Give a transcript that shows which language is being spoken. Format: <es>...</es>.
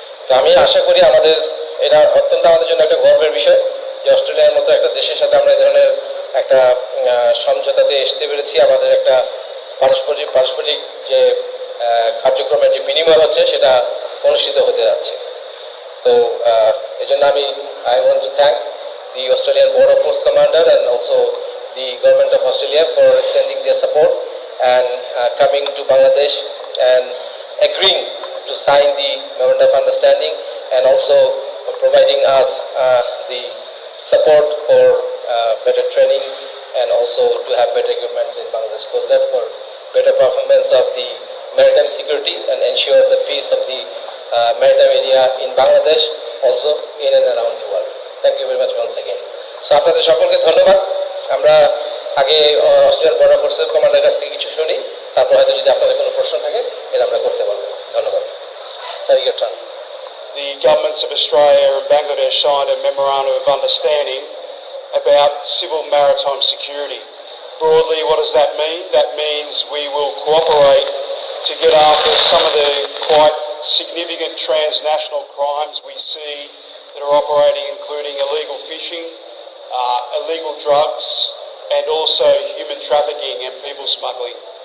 <bn>তো আমি আশা করি এটা অত্যন্ত আমাদের জন্য একটা গর্বের বিষয় যে অস্ট্রেলিয়ার মতো একটা দেশের সাথে আমরা এই ধরনের একটা সমঝোতাতে আসতে পেরেছি। আমাদের একটা পারস্পরিক যে কার্যক্রমের যে বিনিময় হচ্ছে সেটা অনুষ্ঠিত হতে যাচ্ছে। তো এই জন্য</bn> <en>I want to thank the Australian Border Force Commander and also the Government of Australia for extending their support and coming to Bangladesh and agreeing to sign the Memorandum of Understanding and also providing us the support for better training and also to have better equipments in Bangladesh Coast Guard for better performance of the maritime security and ensure the peace of the maritime area in Bangladesh, also in and around the world. Thank you very much once again.</en> <bn>So আপনাদের সকলকে ধন্যবাদ। আমরা আগে Australian border ফোর্সের কমান্ডারের কাছ থেকে কিছু শুনি, তারপর হয়তো যদি আপনাদের কোনো প্রশ্ন থাকে এটা আমরা করতে পারবো। ধন্যবাদ।</bn> <en>Sir, your turn. The governments of Australia and Bangladesh signed a memorandum of understanding about civil maritime security. Broadly, what does that mean? That means we will cooperate to get after some of the quite significant transnational crimes we see that are operating, including illegal fishing, illegal drugs, and also human trafficking and people smuggling.</en>